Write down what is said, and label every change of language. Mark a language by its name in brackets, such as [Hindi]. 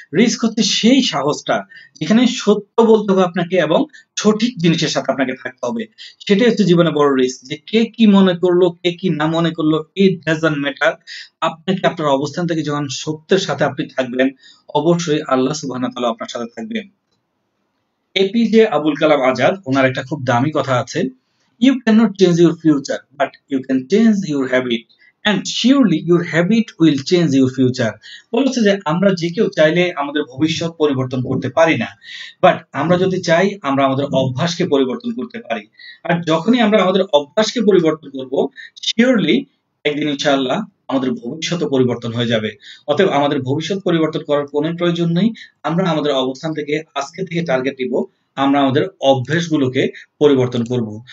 [Bangla] Risk হচ্ছে সেই সাহসটা যেখানে সত্য বলতে হবে আপনাকে এবং সঠিক জিনিসের সাথে আপনাকে থাকতে হবে। সেটাই হচ্ছে জীবনে বড় রিস্ক, যে কে কি মনে করলো, কে কি না মনে করলো, [English] It doesn't matter. [Bangla] আপনাকে আপনার অবস্থান থেকে যখন সত্যের সাথে আপনি থাকবেন, অবশ্যই আল্লাহ সুবহানাহু ওয়া তাআলা আপনার সাথে থাকবেন। এপিজে আবুল কালাম আজাদ ওনার একটা খুব দামি কথা আছে, [English] you cannot change your future but you can change your habit and surely your habit will change your future। [Bangla] বলছে যে আমরা যে কেউ চাইলে আমাদের ভবিষ্যৎ পরিবর্তন করতে পারি না, বাট আমরা যদি চাই আমরা আমাদের অভ্যাসকে পরিবর্তন করতে পারি। আর যখনই আমরা আমাদের অভ্যাসকে পরিবর্তন করব, শিওরলি একদিন ইনশাআল্লাহ আমাদের ভবিষ্যৎ পরিবর্তন হয়ে যাবে। অতএব আমাদের ভবিষ্যৎ পরিবর্তন করার কোনো প্রয়োজন নেই, আমরা আমাদের অবস্থান থেকে আজকে থেকে টার্গেট নিব, আমরা আমাদের অভ্যাসগুলোকে পরিবর্তন করব।